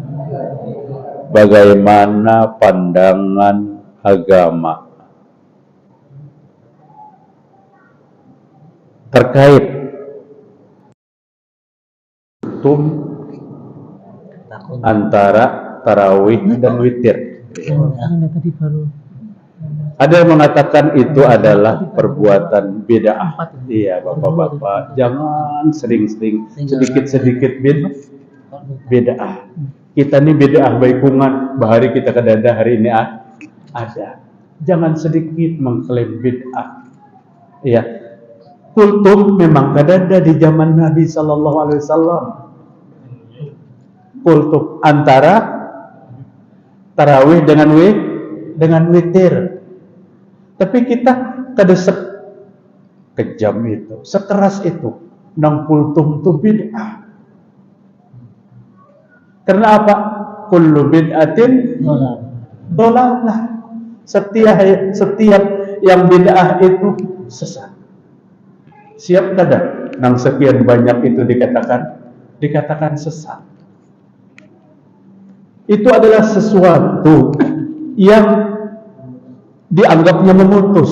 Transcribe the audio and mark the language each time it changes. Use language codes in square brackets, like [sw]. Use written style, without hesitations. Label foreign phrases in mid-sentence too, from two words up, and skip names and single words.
[id] Bagaimana pandangan agama terkait antara tarawih dan witir? Ada yang mengatakan itu adalah perbuatan bid'ah. Iya, bapak-bapak, jangan sering-sering, sedikit-sedikit bid'ah. [bjn] Kita ini bid'ah baikungan, bahari kita kadada hari ini ada. [id] Jangan sedikit mengklaim bid'ah. Iya, kultum memang kadada di zaman Nabi [ar] صلى الله عليه وسلم. [id] Kultum antara tarawih dengan witir. [bjn] Tapi kita kada kejam itu, sekeras itu, nang kultum tu bid'ah. [id] Karena apa? [ar] كل بدعة ضلالة. [id] Setiap yang bid'ah itu sesat. Siap kada? Nang sekian banyak itu dikatakan sesat. Itu adalah sesuatu yang dianggapnya memutus.